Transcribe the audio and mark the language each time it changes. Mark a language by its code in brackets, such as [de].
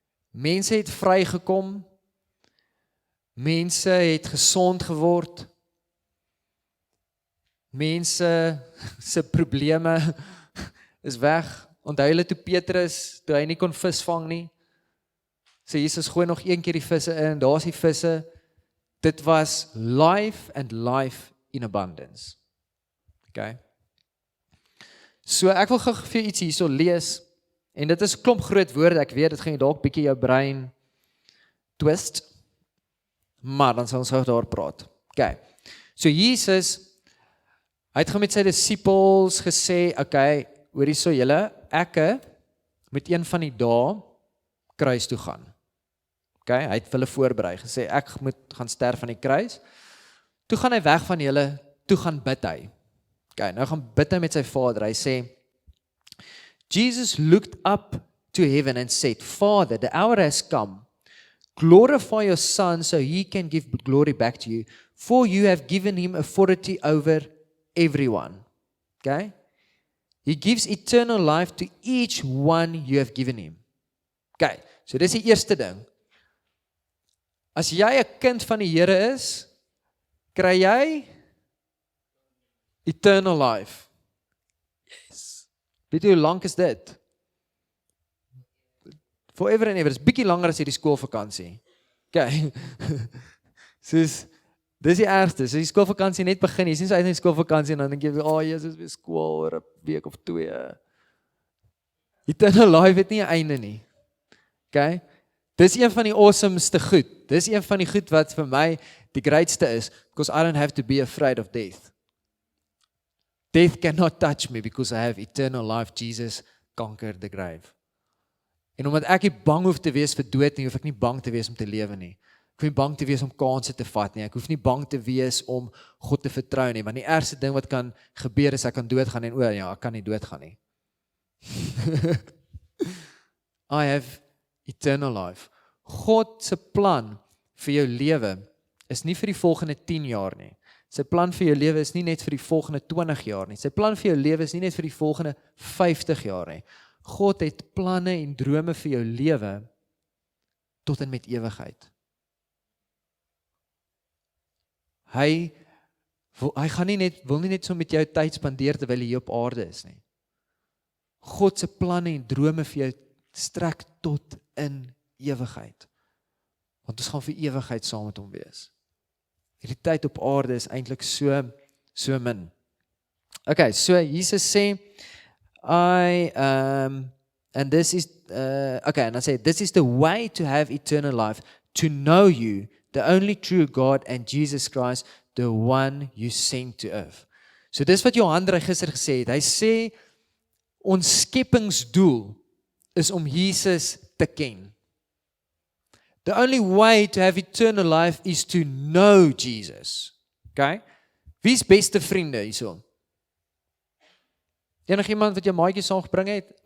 [af] Mense het vrygekom. Mense het gesond geword. Mense se probleme is weg. Onthou julle toe Petrus, toe hy nie kon vis vang nie. So Jesus gooi nog een keer die visse in, daar's die visse. Dit was [en] life and life in abundance. [af] Okay. So ek wil gou vir iets hierso lees, en dit is 'n klomp groot woorde, ek weet, dit gaan dalk bietjie jou brein twist, maar dan sal ons gou daar praat. Okay. So Jesus, hy het gaan met sy disippels gesê, okay, hoor hierso julle, ek moet een van die dae kruis toe gaan. Okay, hy het hulle voorberei, gesê ek moet gaan sterf aan die kruis. Toe gaan hy weg van julle, toe gaan bid hy. Okay, nou gaan bid hy met sy Vader. Hy sê, [en] Jesus looked up to heaven and said, Father, the hour has come. Glorify your Son so he can give glory back to you, for you have given him authority over everyone. Okay? He gives eternal life to each one you have given him. [af] Okay, so dis die eerste ding. As jy 'n kind van die Here is, kry jy [en] eternal life. [af] Yes. Weet jy hoe lank is dit? [en] Forever and ever. [af] Dis bietjie langer as hierdie skoolvakansie. Okay. Soos, dis die ergste. So die skoolvakansie net begin, jy sien so uit in die skoolvakansie en dan dink jy, Jesus, weer skool oor 'n week of 2. [en] Eternal life [af] het nie 'n einde nie. Okay? Dis een van die awesomeste goed. Dis een van die goed wat vir my die greatste is, [en] because I don't have to be afraid of death. Death cannot touch me because I have eternal life. Jesus conquered the grave. [af] En omdat ek nie bang hoef te wees vir dood nie, hoef ek nie bang te wees om te lewe nie. Ek hoef nie bang te wees om kansse te vat nie. Ek hoef nie bang te wees om God te vertrou nie, want die ergste ding wat kan gebeur is ek kan doodgaan en ja, ek kan nie doodgaan nie. [en] I have eternal life. [af] God se plan vir jou lewe is nie vir die volgende 10 jaar nie. Sy plan vir jou lewe is nie net vir die volgende 20 jaar nie. Sy plan vir jou lewe is nie net vir die volgende 50 jaar nie. God het planne en drome vir jou lewe tot en met ewigheid. Hy gaan wil nie net so met jou tyd spandeer terwyl jy op aarde is nie. God se planne en drome vir jou strek tot in ewigheid. Want ons gaan vir ewigheid saam met hom wees. Hierdie tyd op aarde is eintlik so min. [en] Okay, [af] so Jesus sê, [en] and this is, okay, and I say, this is the way to have eternal life, to know you, the only true God, and Jesus Christ, the one you sent to earth. [af] So dis wat Johan gister gesê het. Hy sê, ons skepingsdoel is om Jesus te ken. [en] The only way to have eternal life is to know Jesus. [af] Okay? Wie is beste vriende hierso? Enigiemand wat jou maatjie saamgebring het?